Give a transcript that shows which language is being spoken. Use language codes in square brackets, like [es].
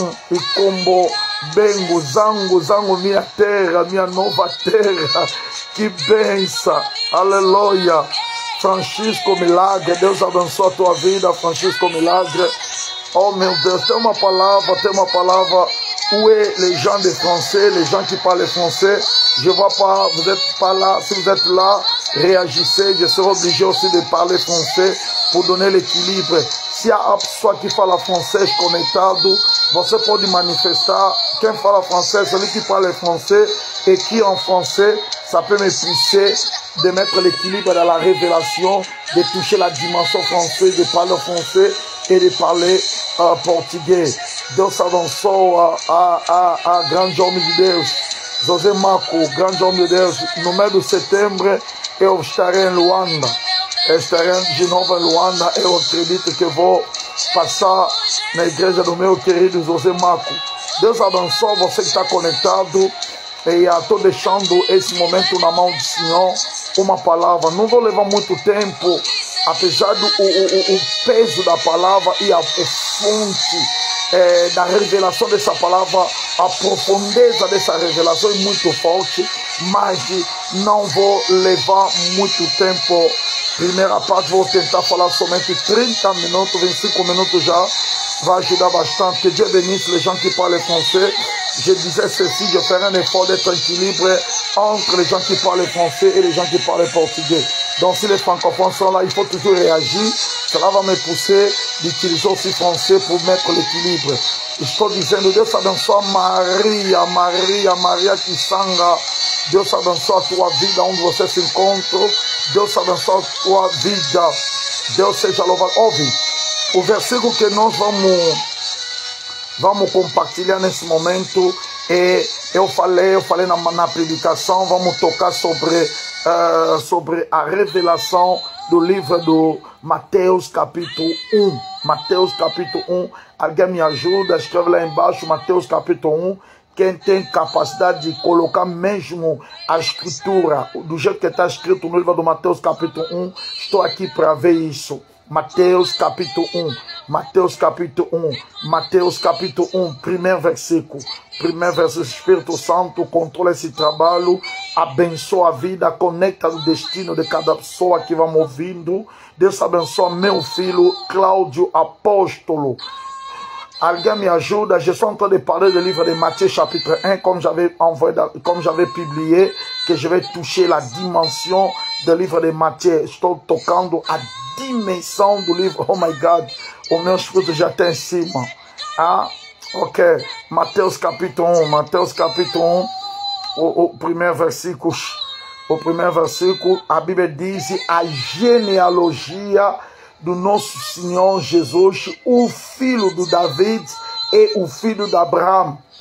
[pt] E como Bengo, Zango, minha terra, minha nova terra. Que bênção, aleluia. Francisco Milagre, Deus abençoe a tua vida, Francisco Milagre. Oh meu Deus, tem uma palavra. [fr] Où est les gens de français, les gens qui parlent français? Je ne vois pas, vous n'êtes pas là. Si vous êtes là, réagissez. Je serai obligé aussi de parler français pour donner l'équilibre. [pt] Se a pessoa que fala francês conectado, você pode manifestar. Quem fala francês, [fr] celui qui parle français et qui en français, ça peut me pousser de mettre l'équilibre dans la révélation, de toucher la dimension française, de parler français et de parler português. [pt] Deus abençoe a grande homem de Deus, José Marco, grande homem de Deus. No mês de setembro eu estarei em Luanda. Estarei de novo em Luanda. Eu acredito que vou passar na igreja do meu querido José Marco. Deus abençoe você que está conectado. E estou deixando esse momento na mão do Senhor. Uma palavra. Não vou levar muito tempo, apesar do o peso da palavra e a fonte da revelação dessa palavra, a profundeza dessa revelação é muito forte, mas não vou levar muito tempo. Primeira parte, vou tentar falar somente 30 minutos, 25 minutos já, vai ajudar bastante. [fr] Que Dieu bénisse les gens qui parlent français. Je disais ceci, je ferai un effort d'être équilibre entre les gens qui parlent français et les gens qui parlent portugais. Donc si les francophones sont là, il faut toujours réagir. Cela va me pousser d'utiliser aussi français pour mettre l'équilibre. [pt] Estou dizendo, Deus abençoe Maria Kisanga. Deus abençoe a tua vida onde você se encontra. Deus abençoe a tua vida. Deus seja louvado. Ouve, o versículo que nós vamos compartilhar nesse momento. Eu falei na predicação, vamos tocar sobre a revelação do livro do Mateus capítulo 1. Mateus capítulo 1. Alguém me ajuda? Escreve lá embaixo, Mateus capítulo 1. Quem tem capacidade de colocar mesmo a escritura, do jeito que está escrito no livro do Mateus capítulo 1, estou aqui para ver isso. Mateus capítulo 1. Mateus capítulo 1, Mateus capítulo 1, primeiro versículo, Espírito Santo controla esse trabalho, abençoa a vida, conecta o destino de cada pessoa que vai me ouvindo. Deus abençoa meu filho Cláudio Apóstolo. Alguém me ajuda? [fr] Je suis en train de parler du livre de Matthieu chapitre 1, comme j'avais publié, que je vais toucher la dimension du livre de Matthieu. [pt] Estou tocando a dimensão do livro. [en] Oh my God, [pt] o meu espírito já está em cima. Ok, Mateus capítulo 1, o primeiro versículo, a Bíblia diz a genealogia do nosso Senhor Jesus, o filho do David e o filho de Abraão.